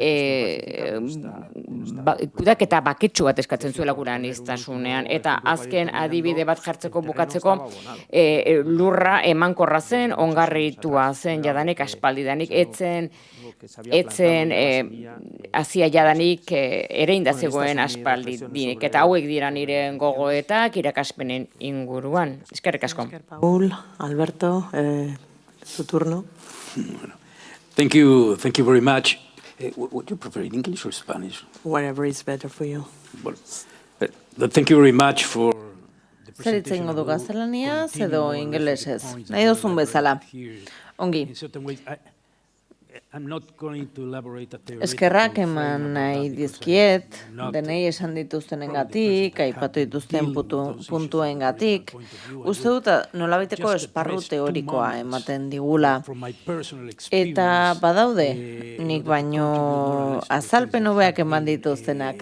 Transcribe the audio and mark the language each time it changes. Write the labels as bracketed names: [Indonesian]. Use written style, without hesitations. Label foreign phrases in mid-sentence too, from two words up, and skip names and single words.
[Basque] kudaketa baketsu bat eskatzen zuela gure aniztasunean, eta azken adibide bat jartzeko bukatzeko lurra emankorra zen, ongarritua zen jadanik aspaldidanik, etzen hasia jadanik ere indazegoen aspaldidanik, eta hauek dira nire gogoetak irakaspenen inguruan. Eskerrik asko. [Spanish] Paul, Alberto, su turno. [English] Thank you very much. Would you prefer in English or Spanish? Whatever is better for you. Well, thank you very much for the [Basque] Zer itzen godu gaztelaniaz edo ingelesez? Nahi duzun bezala. Ongi. [English] In certain ways, I'm not going to elaborate at the [Basque] Eskerrak eman nahi dizkiet, denei esan dituztenengatik, aipatu dituzten puntuengatik. Uste dut nolabaiteko esparru teorikoa ematen digula. Eta badaude, nik baino azalpen hobeak eman dituztenak.